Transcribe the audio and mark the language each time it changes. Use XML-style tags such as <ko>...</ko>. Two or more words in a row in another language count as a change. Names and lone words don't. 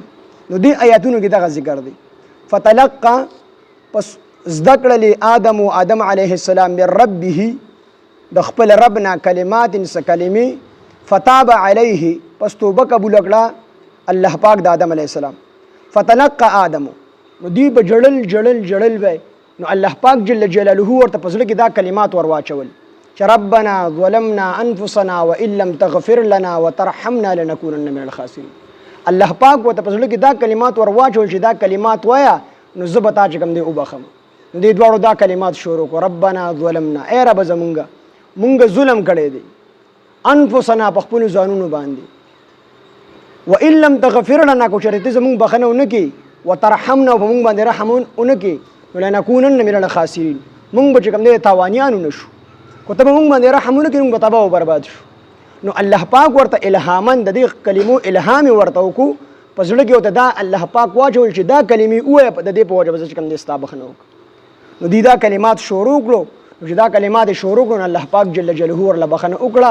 <ps>نو دې آیاتونو کې دغه ذکر دی فتلقى پس زده کړلې آدم</ps> <ar>علیه السلام من ربه</ar> <ps>د خپل رب نه کلمات څه کلمې</ps> <ar>فتاب علیه</ar> <ps>پس توبه قبول کړه الله پاک د آدم</ps> <ar>علیه السلام. فتلقى آدم</ar> <ps>نو دی په جړل به نو الله پاک</ps> <ar>جل جلاله</ar> <ps>ورته په زړه کې دا کلمات ورواچول چې</ps> <ar>ربنا ظلمنا انفسنا وان لم تغفر لنا وترحمنا لنكونن من الخاسرين.</ar> <ps>الله پاک ورته په زړه کې دا کلمات ورواچول چې دا کلمات وایا نو زه به تا چې کوم دی وبخم. نو دې دواړو دا کلمات شروع کړو</ps> <ar>ربنا ظلمنا</ar> <ps>ای رب زمونږ ظلم کړی دی انفسنا په خپل ځانونو باندې</ps> <ar>وان لم تغفر لنا</ar> <ps>کو چرته زمونږ بخنه ونکي وترحمنا په مونږ باندې رحم ونکي</ps> <ar>لنكونن من الخاسرين</ar> <ps>مونږ به کوم دې تاوانیانو نشو کو ته مونږ باندې رحم ونکي مونږ تباہ او برباد شو. نو الله پاک ورته الهامن د دې کلمو الهام ورته وکړو په زړه کې ورته دا الله پاک واچول چې دا کلمې وایه د دې په وجه چې کوم دې ستا بخنه وکړو. نو دې دا کلمات شروع کړو چې دا کلمات شروع کړو الله پاک</ps> <ar>جل جلاله</ar> <ps>ورله بخنه وکړه.</ps>